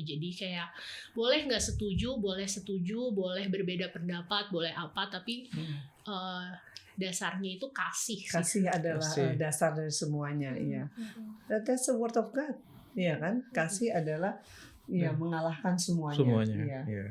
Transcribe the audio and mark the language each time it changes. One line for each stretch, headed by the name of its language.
Indonesian: Jadi kayak boleh nggak setuju, boleh berbeda pendapat, boleh apa, tapi dasarnya itu kasih. Kasih adalah dasar dari semuanya.
English: That's the word of God,
Indonesian: ya kan? Kasih adalah mengalahkan semuanya.